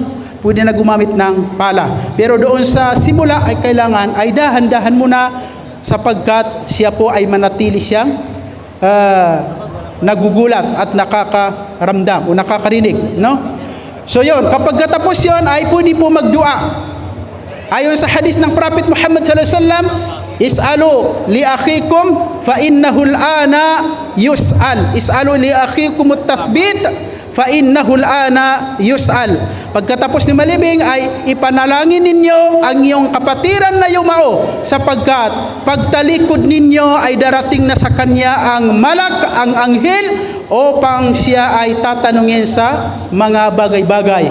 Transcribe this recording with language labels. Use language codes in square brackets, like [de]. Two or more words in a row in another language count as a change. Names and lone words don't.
[tl] Pwede na gumamit ng pala. Pero doon sa simula ay kailangan ay dahan-dahan muna, sapagkat siya po ay manatili siyang nagugulat at nakakaramdam o nakakarinig, no? So yun, kapag katapos yun ay pwede po magdua. Ayon sa hadis ng [ar] Prophet Muhammad صلى الله عليه وسلم, اسألوا لأخيكم فإنه الآن يسأل. اسألوا لأخيكم التثبيت فإنه الآن يسأل. [tl] Pagkatapos ni malibing ay ipanalangin ninyo ang iyong kapatiran na yumao, sapagkat pagtalikod ninyo ay darating na sa kanya ang malak, ang anghel, upang siya ay tatanungin sa mga bagay-bagay.